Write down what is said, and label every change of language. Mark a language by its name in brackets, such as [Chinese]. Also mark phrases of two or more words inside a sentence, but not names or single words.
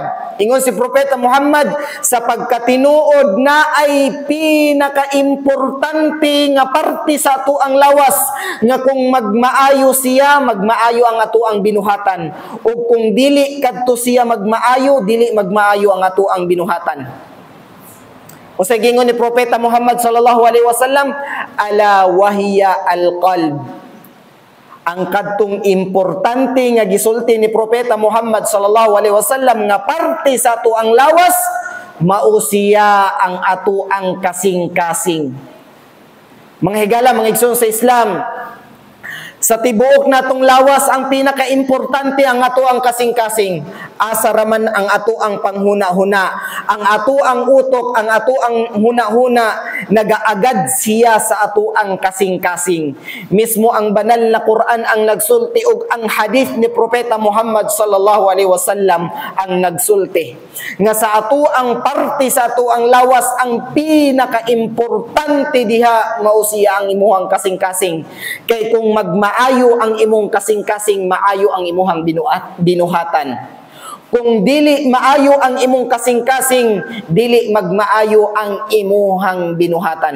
[Cebuano] Ingon si Propeta Muhammad, sa pagkatinuod na ay pinaka-importante nga parte sa ato ang lawas, nga kung magmaayo siya, magmaayo ang ato ang binuhatan. O kung dili kadto siya magmaayo, dili magmaayo ang ato ang binuhatan. O sa gingon ni Propeta Muhammad [Arabic] صلى الله عليه وسلم ألا وهي القلب. [Cebuano] Ang kadtong importante nga gisulti ni Propeta Muhammad [Arabic] صلى الله عليه وسلم [Cebuano] nga parte sa ato ang lawas, mao siya ang ato ang kasing-kasing. Mga higala, mga igsoon sa Islam, sa tibuok natong lawas ang pinaka-importante ang ato ang kasing-kasing. Asa raman ang ato ang panghuna-huna, ang ato ang utok, ang ato ang huna-huna, nagaagad siya sa ato ang kasing-kasing. Mismo ang banal na Quran ang nagsulti og ang hadith ni Propeta Muhammad [Arabic] صلى الله عليه وسلم [Cebuano] ang nagsulti nga sa ato ang parte sa ato ang lawas ang pinaka-importante diha mao siya ang imuhang kasing-kasing. Kay kung maayo ang imong kasing-kasing, maayo ang imuhang binuhatan. Kung dili maayo ang imong kasing-kasing, dili magmaayo ang imuhang binuhatan.